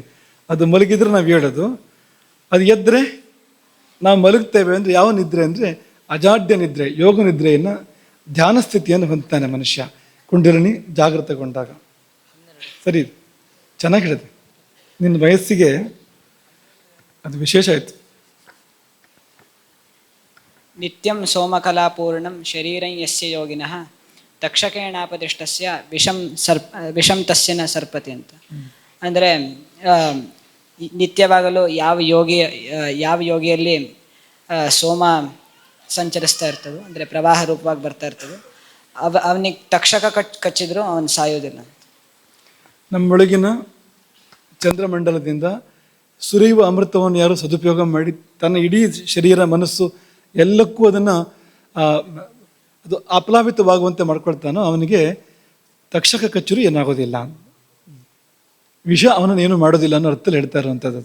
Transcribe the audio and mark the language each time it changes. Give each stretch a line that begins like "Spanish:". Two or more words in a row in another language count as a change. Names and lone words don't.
Kannada: ಅದು ಮಲಗಿದ್ರೆ ನಾವು ಹೇಳೋದು, ಅದು ಎದ್ದರೆ ನಾವು ಮಲಗ್ತೇವೆ ಅಂದರೆ ಯಾವ ನಿದ್ರೆ ಅಂದರೆ ಅಜಾಡ್ಯ ನಿದ್ರೆ, ಯೋಗ ನಿದ್ರೆಯನ್ನು, ಧ್ಯಾನ ಸ್ಥಿತಿಯನ್ನು ಹೊಂದ್ತಾನೆ ಮನುಷ್ಯ ಕುಂಡಲಿನಿ ಜಾಗೃತಗೊಂಡಾಗ. ಸರಿ, ಚೆನ್ನಾಗಿ ಹೇಳಿದೆ. ನಿನ್ನ ವಯಸ್ಸಿಗೆ ಅದು ವಿಶೇಷ ಆಯಿತು.
Sanskrit: ನಿತ್ಯಂ ಸೋಮಕಲಾಪೂರ್ಣಂ ಶರೀರಂ ಯಸ್ಯ ಯೋಗಿನಃ ತಕ್ಷಕೇಣಾಪತಿಷ್ಠಸ್ಯ ವಿಷಂ ತಸ್ಯ ನ ಸರ್ಪತಿ ಅಂತ.
Kannada: ಅಂದರೆ ನಿತ್ಯವಾಗಲೂ ಯಾವ ಯೋಗಿಯಲ್ಲಿ ಸೋಮ ಸಂಚರಿಸ್ತಾ ಇರ್ತದೋ, ಅಂದರೆ ಪ್ರವಾಹ ರೂಪವಾಗಿ ಬರ್ತಾ ಇರ್ತದೆ, ಅವನಿಗೆ ತಕ್ಷಕ ಕಚ್ಚಿದ್ರು ಅವನು ಸಾಯೋದಿಲ್ಲ. ನಮ್ಮೊಳಗಿನ ಚಂದ್ರಮಂಡಲದಿಂದ ಸುರಿಯುವ ಅಮೃತವನ್ನು ಯಾರು ಸದುಪಯೋಗ ಮಾಡಿ ತನ್ನ ಇಡೀ ಶರೀರ, ಮನಸ್ಸು ಎಲ್ಲಕ್ಕೂ ಅದನ್ನು ಅದು ಆಪ್ಲಾವಿತವಾಗುವಂತೆ ಮಾಡ್ಕೊಳ್ತಾನೋ ಅವನಿಗೆ ತಕ್ಷಕ ಕಚ್ಚುರು ಏನಾಗೋದಿಲ್ಲ, ವಿಷ ಅವನನ್ನು ಏನು ಮಾಡೋದಿಲ್ಲ ಅನ್ನೋ ಅರ್ಥದಲ್ಲಿ ಹೇಳ್ತಾ ಇರುವಂಥದ್ದು.